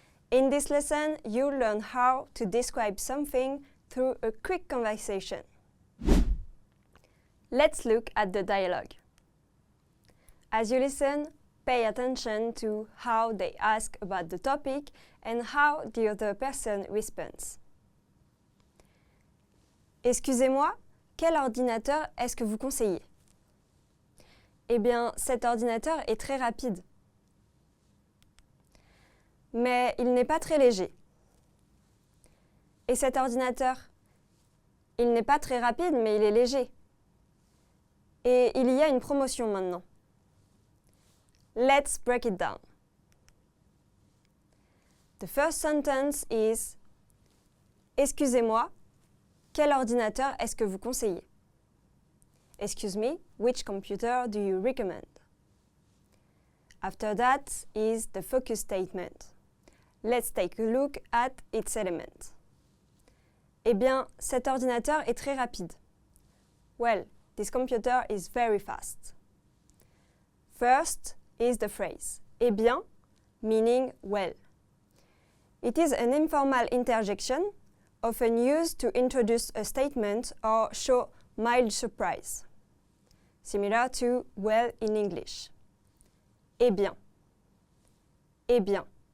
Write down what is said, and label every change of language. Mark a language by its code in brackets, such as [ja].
[en] In this lesson, you'll learn how to describe something through a quick conversation. Let's look at the dialogue. As you listen, pay attention to how they ask about the topic and how the other person responds. [fr] Excusez-moi, quel ordinateur est-ce que vous conseillez? Eh bien, cet ordinateur est très rapide. Mais il n'est pas très léger. Et cet ordinateur, il n'est pas très rapide, mais il est léger. Et il y a une promotion maintenant. [en] Let's break it down. The first sentence is [fr] Excusez-moi, quel ordinateur est-ce que vous conseillez? [en] Excuse me, which computer do you recommend? After that is the focus statement. Let's take a look at its elements. [fr] Eh bien, cet ordinateur est très rapide. [en] Well, this computer is very fast. First is the phrase eh bien, meaning well. It is an informal interjection, often used to introduce a statement or show mild surprise, similar to well in English. Eh bien. Eh bien.